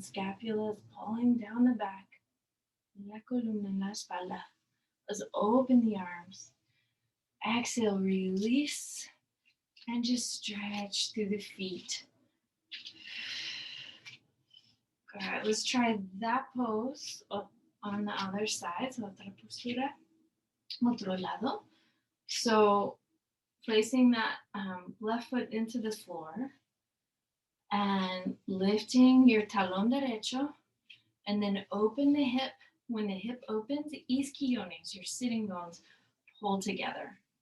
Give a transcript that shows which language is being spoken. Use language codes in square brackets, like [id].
[en] Scapula is pulling down the back. [es] La columna, la espalda. [en] Let's open the arms. Exhale, release, and just stretch through the feet. Good. Let's try that pose on the other side. [es] So otra postura, otro lado. [en] So placing that left foot into the floor and lifting your [es] talón derecho, [en] and then open the hip. When the hip opens, isquiones, your sitting bones, pull together.